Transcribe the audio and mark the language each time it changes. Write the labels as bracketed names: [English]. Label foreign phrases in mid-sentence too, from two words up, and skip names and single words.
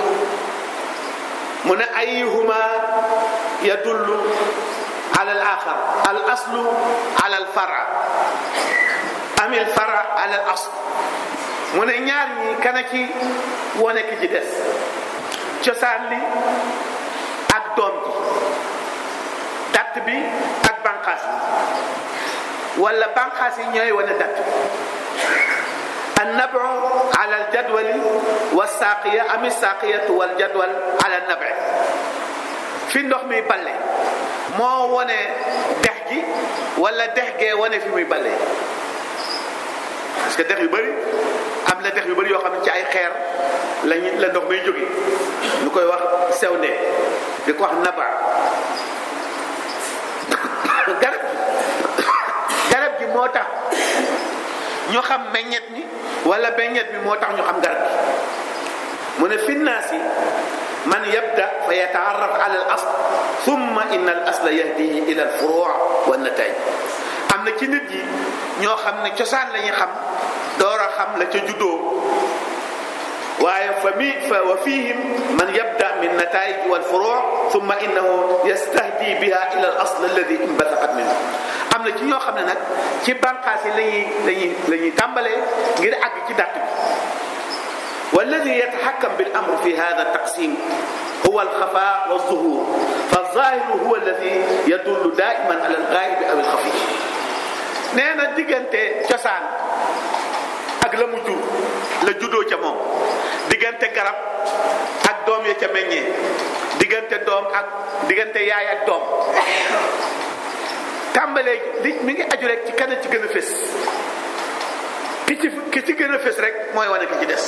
[Wolof] mu ne [Arabic] أيهما يدل على الآخر الأصل على الفرع أم الفرع على الأصل. [Wolof] mu ne ñaar ñi kana ci wane ki ci des cosaan li ak doom ji datt bi ak banqaas yi wala banqaas yi ñooy wane datt bi. [Arabic] النبع على الجدول والساقية أم الساقية والجدول على النبع. [Wolof] fi ndox mi balle moo wane dex gi wala dex gee wane fi muy balle [French] parce que [Wolof] dex yu bëri am na dex yu bëri yoo xam ne ci ay xeer la ndox may jóge ñu koy wax sewnde di ko wax naba. garab gi moo tax ñu xam meññet mi wala meññet mi moo tax ñu xam garab gi. mu ne [Arabic] في الناس من يبدأ فيتعرف على الأصل ثم إن الأصل يهديه إلى الفروع والنتائج. [Wolof] am na ci nit yi ñoo xam ne cosaan la ñu xam door a xam la ca juddoo waaye [Arabic] وفيهم من يبدأ من النتائج والفروع ثم إنه يستهدي بها إلى الأصل الذي انبثقت منه. [Wolof] am na ci ñoo xam ne nag ci bànqaas yi la ñuy tàmbalee ngir àgg ci dàtt bi. [Arabic] والذي يتحكم بالأمر في هذا التقسيم هو الخفاء والظهور فالظاهر هو الذي يدل دائما على الغائب أو الخفي. [Wolof] nee na diggante cosaan ak la mu jur la juddoo ca moom diggante garab ak doom ya ca meññee diggante doom ak diggante yaay ak doom tàmbalee li mi ngi aju rek ci kan ci gën a fés ki ci gën a fés rek mooy wane ki ci des.